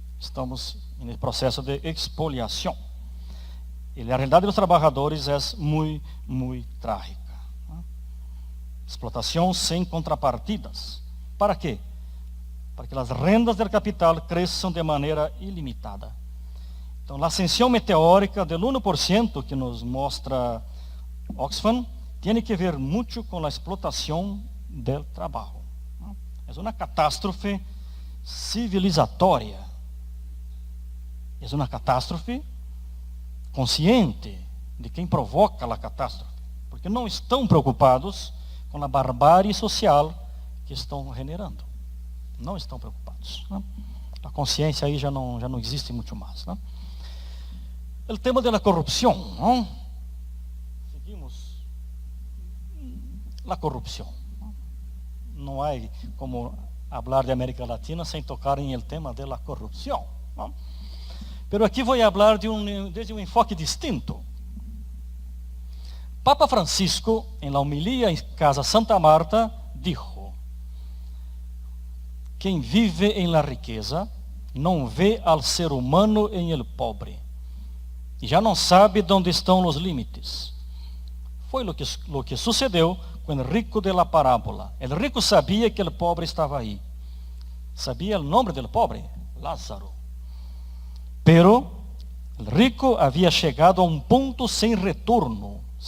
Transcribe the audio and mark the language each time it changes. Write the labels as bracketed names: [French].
[Portuguese] Estamos no processo de expoliação. E a realidade dos trabalhadores é muito trágica. Explotação sem contrapartidas. Para quê? Para que as rendas do capital cresçam de maneira ilimitada. Então, a ascensão meteórica do 1% que nos mostra Oxfam [Spanish] tiene que ver mucho con la explotación del trabajo. Es una catástrofe civilizatoria. Es una catástrofe consciente [Portuguese] de quem provoca a catástrofe, porque não estão preocupados com a barbárie social que estão generando. Não estão preocupados. Né? A consciência aí já não existe muito mais. Né? O tema da corrupção. Não? Seguimos. A corrupção. Não há como falar de América Latina sem tocar em el tema da corrupção. Não? Pero aqui vou falar desde um enfoque distinto. Papa Francisco, em la homilia em Casa Santa Marta, dijo: quem vive em la riqueza não vê al ser humano em el pobre e já não sabe onde estão os limites. Foi lo que sucedeu com o rico de la parábola. El rico sabia que o pobre estava aí. Sabia o nome do pobre? Lázaro. [Spanish] Pero el rico había [Portuguese] chegado [Spanish] a un punto sin retorno.